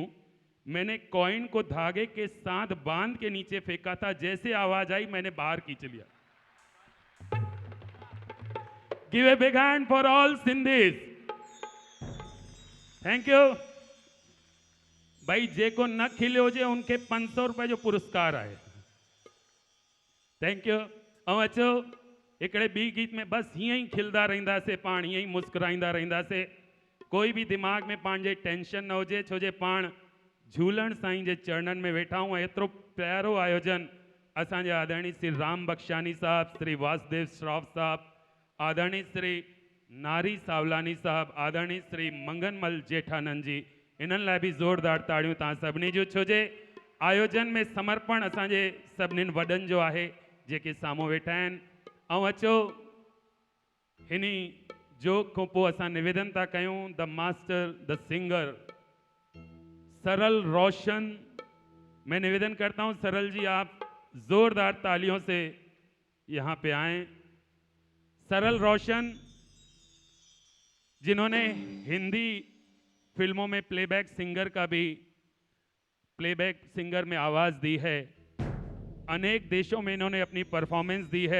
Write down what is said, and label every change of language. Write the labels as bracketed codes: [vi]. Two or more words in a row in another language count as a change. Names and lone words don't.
[hi] मैंने कॉइन को धागे के साथ बांध के नीचे फेंका था, जैसे आवाज आई मैंने बाहर खींच लिया। [en] Give a big hand for all Sindhis. Thank you bhai. [sd] जेको न खिलियो हुजे उनके 500 रुपए जो पुरस्कार आए। [en] Thank you. [sd] ऐं अचो हिकिड़े ॿी गीत में बस हीअं ई खिलंदा रहंदासीं, पाण हीअं ई मुस्कुराईंदा रहंदासीं। कोई भी दिमाग में पंहिंजे टेंशन न हुजे, छो जे पाण झूलण साईं जे चरणनि में वेठा हूं। एतिरो प्यारो आयोजन असांजे आदरणीय श्री राम बख्शानी साहब, श्री वासुदेव श्रॉफ साहब, आदरणीय श्री नारी सावलानी साहब, आदरणीय श्री मंगनमल जेठानंद जी, इन्हनि लाइ बि ज़ोरदार ताड़ियूं तव्हां सभिनी जूं। छो जे आयोजन में समर्पण असांजे सभिनीनि वॾनि जो आहे जेके साम्हूं वेठा आहिनि। ऐं अचो हिनी जोक खां पोइ असां निवेदन था कयूं [en] the master the singer [sd] सरल रोशन। [hi] मैं निवेदन करता हूं सरल जी, आप जोरदार तालियों से यहाँ पे आए। सरल रोशन जिन्होंने हिंदी फिल्मों में [en] playback singer [hi] में आवाज़ दी है, अनेक देशों में इन्होंने अपनी परफॉर्मेंस दी है।